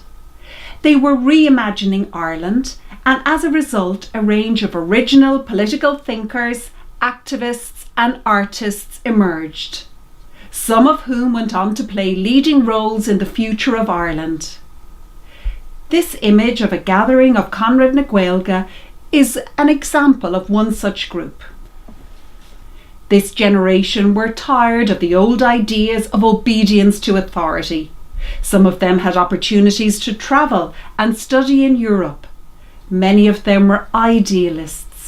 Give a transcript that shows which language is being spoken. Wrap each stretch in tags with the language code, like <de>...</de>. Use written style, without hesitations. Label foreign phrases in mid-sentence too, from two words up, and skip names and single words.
<en>They were reimagining Ireland, and as a result, a range of original political thinkers, activists and artists emerged, some of whom went on to play leading roles in the future of Ireland. This image of a gathering of Conrad na Gaeilge is an example of one such group. This generation were tired of the old ideas of obedience to authority. Some of them had opportunities to travel and study in Europe. Many of them were idealists.</en>